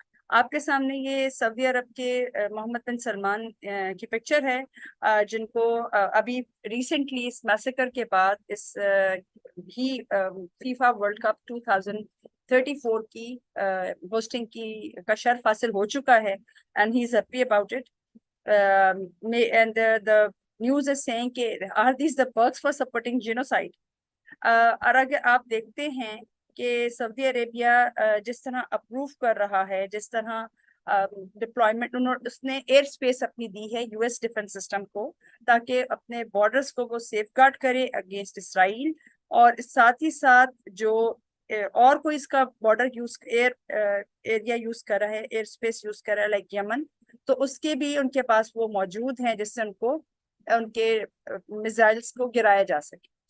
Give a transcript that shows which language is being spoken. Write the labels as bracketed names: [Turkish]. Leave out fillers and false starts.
[Urdu] آپ کے سامنے یہ سعودی عرب کے محمد بن سلمان کی پکچر ہے، جن کو ابھی ریسنٹلی اس میسیکر کے بعد اس ہی فیفا ورلڈ کپ 2034 کی ہوسٹنگ کا شرف حاصل ہو چکا ہے. [English] and he's happy about it. And the news is saying کہ are these the perks for supporting genocide? [Urdu] اور اگر آپ دیکھتے ہیں کہ سعودی عربیہ جس طرح اپروو کر رہا ہے، جس طرح ڈپلائمنٹ اس نے ایئر اسپیس اپنی دی ہے یو ایس ڈیفنس سسٹم کو، تاکہ اپنے بارڈرز کو وہ سیف گارڈ کرے اگینسٹ اسرائیل، اور ساتھ ہی ساتھ جو اور کوئی اس کا بارڈر یوز ایریا یوز کر رہا ہے، ایئر اسپیس یوز کر رہا ہے لائک یمن، تو اس کے بھی ان کے پاس وہ موجود ہیں جس سے ان کو ان کے میزائلز کو گرایا جا سکے.